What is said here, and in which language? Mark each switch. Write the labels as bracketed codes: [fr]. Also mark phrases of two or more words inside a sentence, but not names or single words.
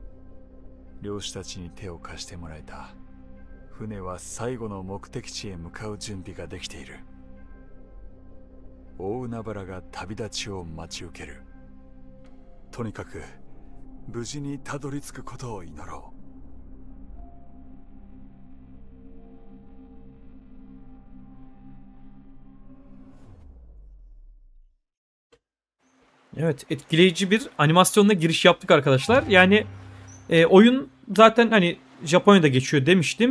[ja] 漁師たちに手を貸してもらえた。船は最後の目的地へ向かう準備ができている。大海原が旅立ちを待ち受ける。とにかく無事にたどり着くことを祈ろう。 [tr] Evet, etkileyici bir animasyonla giriş yaptık arkadaşlar. Yani oyun zaten hani Japonya'da geçiyor demiştim.